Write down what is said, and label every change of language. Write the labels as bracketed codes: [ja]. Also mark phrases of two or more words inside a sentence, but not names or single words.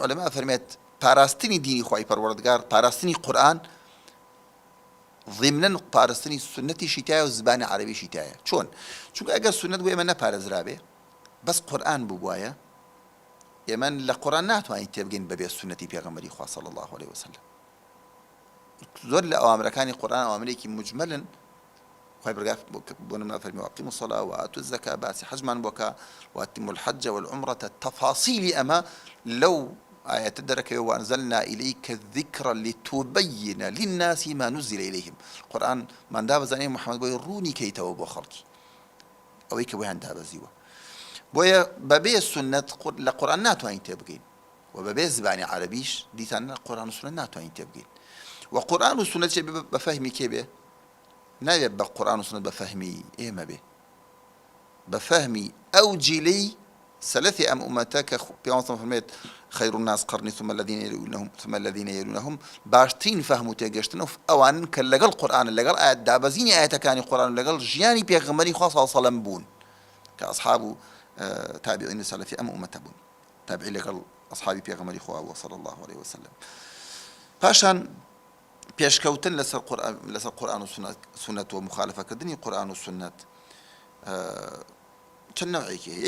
[ckb] علەما ئەفەرمێت پاراستنی دینی خوای پەروەردگار، پاراستنی قورئان ضمنەن پاراستنی سنەتیشی تایە و زبانی عەرەبیشی تایە. چۆن؟ چونکە ئەگەر سنەت بۆ ئێمە نەپارێزرابێ بەس قورئان بووایە، ئێمە لە قورئان ناتوانین تێبگەین بەبێ سنەتی پێغەمبەری خوا [ar] صلی الله عليه وسلم. [ckb] زۆر لە ئەوامرەکانی قورئان ئەوامرێکی مجملن. خوای پەروەردگار بۆ نمونە فەرمی [ar] وأقیموا الصلاة وآتوا الزكاة [ckb] باسی حەجمان بۆکە [ar] وأتموا الحج والعمرة [ckb] تفاصیلی ئەمە لەو ئاەتە دەرەکەوێ [ar] وأنزلنا إليك الذكر لتبين للناس ما نزل إليهم. [ckb] قورئان ماندا بزانێ محەممەد بۆی ڕوونی کەیتەوە بۆ خەڵکی ئەوەی کە بۆیان دابەزیوە. بۆیە بەبێ سنەت لە قورئان ناتوانین تێبگەین و بەبێ زبانی عەرەبیش دیسان قورئان و سنەت ناتوانین تێبگەین. و قورئان و سنەت بە فەهمی کێ بێ؟ نابێت بە قورئان و سنەت بە فەهمی ئێمە بێ، بە فەهمی ئەو جیلەی سەلەفی ئەم ئومەتە کە پێغەمبەر فەرمێت [ar] خەیر الناس قەرنی ثم الذين يلونهم [ckb] باشترین فەهم و تێگەشتن ئەوانن کە لەگەڵ قورئان لەگەڵ دابەزینی ئاەتەکانی قورئان و لەگەڵ ژیانی پێغەمبەری خوا [ar] صلی الله عليه وسلم [ckb] بوون کە ئەصحاب و تابعین سەلەفی ئەم ئومەتە بوون، تابعی لەگەڵ ئەصحابی پێغەمبەری خوا [ar] صلی الله عليه وسلم. [ckb] پاشان پێشکەوتن لەسەر قورئان و سنەت و مخالفەکردنی قورئان و سنەت چەند نەوعێکی هەیە.